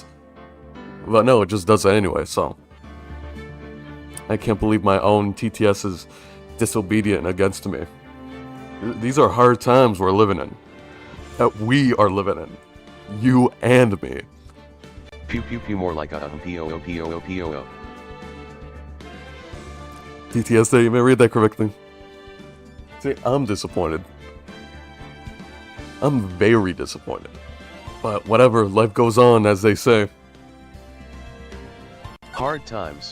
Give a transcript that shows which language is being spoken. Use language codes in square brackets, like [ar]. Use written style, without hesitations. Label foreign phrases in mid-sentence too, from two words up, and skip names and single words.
[en] But no, it just does it anyway, so. I can't believe my own TTS is disobedient against me. These are hard times we're living in. That we are living in. You and me. Pew pew pew, more like a p-o-o p-o-o p-o-o. TTS Day, you may read that correctly. See, I'm disappointed. I'm very disappointed. But whatever, life goes on, as they say. Hard times.